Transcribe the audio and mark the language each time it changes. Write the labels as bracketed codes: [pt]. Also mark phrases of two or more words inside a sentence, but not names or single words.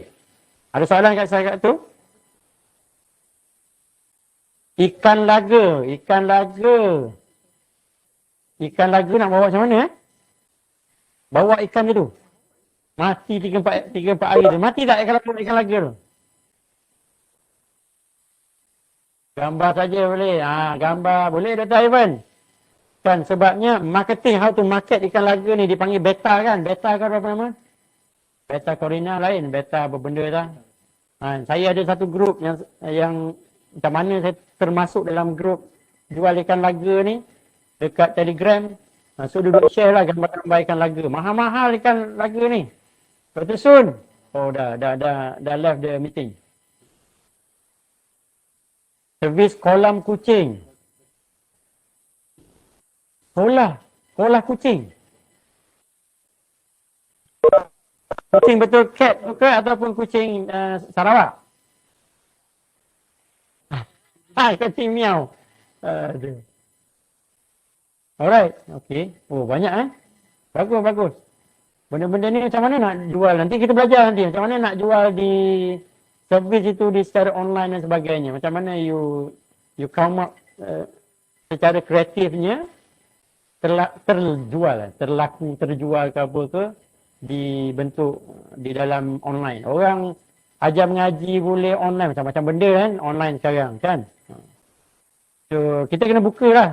[ms] Ada soalan kat saya kat tu? Ikan laga nak bawa macam mana Bawa ikan dia tu. Mati 3-4 hari tu. Mati tak kalau bawa ikan laga tu? Gambar saja boleh. Gambar boleh Dr. Ivan. Kan sebabnya marketing, [en] how to market [ms] ikan laga ni dipanggil beta kan. Beta kan apa nama? Beta Corina lain. Beta apa benda tak? Saya ada satu grup yang macam mana saya termasuk dalam grup jual ikan laga ni dekat Telegram. So duduk share lah gambar-gambar ikan laga. Mahal-mahal ikan laga ni. Lepas tu Sun. Oh dah [en] left the meeting. [ms] Servis kolam kucing. Kolam kucing. Kucing betul cat tu ke ataupun kucing Sarawak? Kucing miau. [en] Aduh. Alright, okay. [ms] Oh banyak Bagus. Benda-benda ni macam mana nak jual? Nanti kita belajar nanti macam mana nak jual di servis itu di secara online dan sebagainya. Macam mana [en] you come up [ms] secara kreatifnya terjual ke apa ke dibentuk di dalam online. Orang ajar mengaji boleh online macam-macam benda kan online sekarang kan. So kita kena buka lah.